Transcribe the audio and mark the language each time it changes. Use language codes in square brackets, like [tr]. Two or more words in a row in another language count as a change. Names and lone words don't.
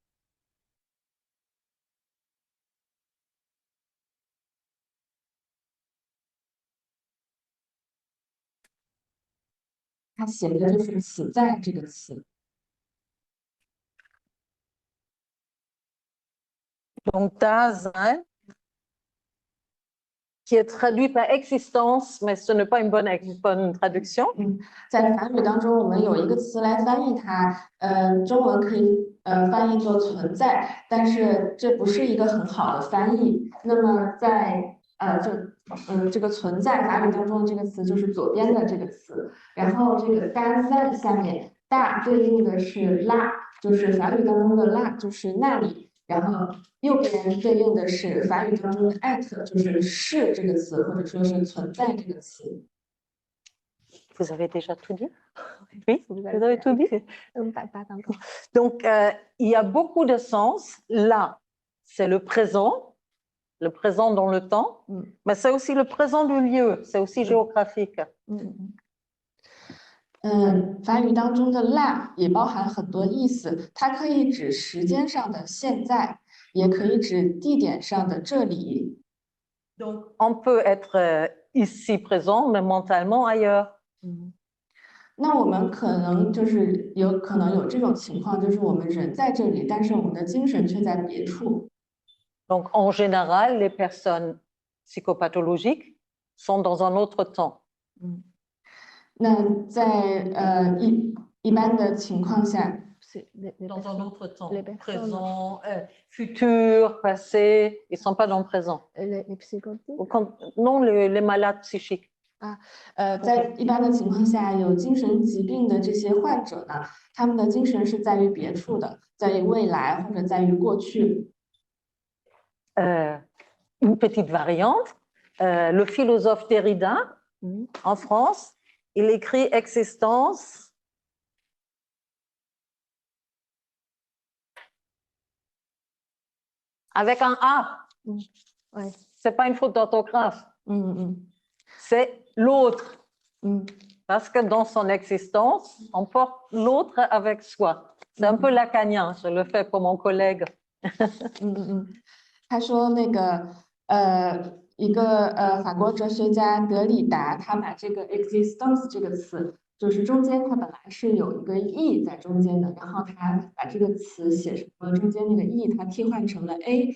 [zh] 他写的就是此在这个词。 [fr] donc Dasein, qui est traduit par existence, mais ce n'est pas une bonne traduction. [zh] 在法语当中，我们有一个词来翻译它，中文可以翻译作存在，但是这不是一个很好的翻译。那么在这个存在法语当中的这个词就是左边的这个词，然后这个单在下面大对应的是拉，就是法语当中的拉就是那里，然后右边对应的是法语当中的 at，就是是这个词或者说是存在这个词。 [fr] Vous avez déjà tout dit? Oui, vous avez tout dit. Donc, il y a beaucoup de sens. Là, c'est le présent dans le temps, mais c'est aussi le présent du lieu, c'est aussi géographique. [zh] 法语当中的 là 也包含很多意思，它可以指时间上的现在，也可以指地点上的这里。 [fr] Donc, on peut être ici présent, mais mentalement ailleurs. [zh] 那我们可能就是有可能有这种情况，就是我们人在这里，但是我们的精神却在别处。 [fr] Donc, en général, les personnes psychopathologiques sont dans un autre temps. [zh] 那在一般的情况下， [fr] Dans un autre temps, présent, futur, passé, ils ne sont pas dans le présent. Non, les malades psychiques. [zh] 在一般的情况下，有精神疾病的这些患者呢，他们的精神是在于别处的，在于未来或者在于过去。 [fr] Une petite variante, le philosophe Derrida, en France, il écrit existence avec un A. C'est pas une faute d'orthographe. C'est l'autre. Parce que dans son existence, on porte l'autre avec soi. C'est un peu lacanien, je le fais pour mon collègue. [zh] 他说那个一个法国哲学家德里达，他把这个 existence 这个词，就是中间它本来是有一个 e 在中间的，然后他把这个词写成了中间那个 e，它替换成了 a。